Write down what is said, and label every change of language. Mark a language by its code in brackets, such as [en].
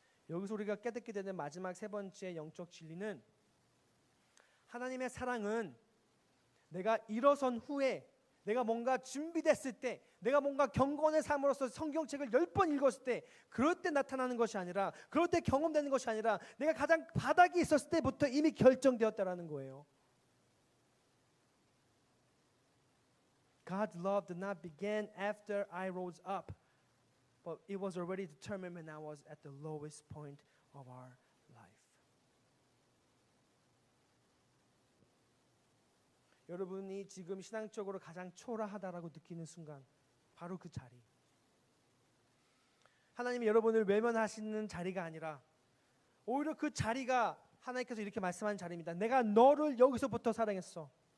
[ko] 여기서 우리가 깨닫게 되는 마지막 세 번째 영적 진리는, 하나님의 사랑은 내가 일어선 후에, 내가 뭔가 준비됐을 때, 내가 뭔가 경건의 삶으로서 성경책을 10번 읽었을 때, 그럴 때 나타나는 것이 아니라, 그럴 때 경험되는 것이 아니라 내가 가장 바닥에 있었을 때부터 이미 결정되었다라는 거예요. [en] God's love did not begin after I rose up, but it was already determined when I was at the lowest point of our life. [ko] 여러분이 지금 신앙적으로 가장 초라하다라고 느끼는 순간, 바로 그 자리, 하나님이 여러분을 외면하시는 자리가 아니라 오히려 그 자리가 하나님께서 이렇게 말씀하는 자리입니다. 내가 너를 여기서부터 사랑했어.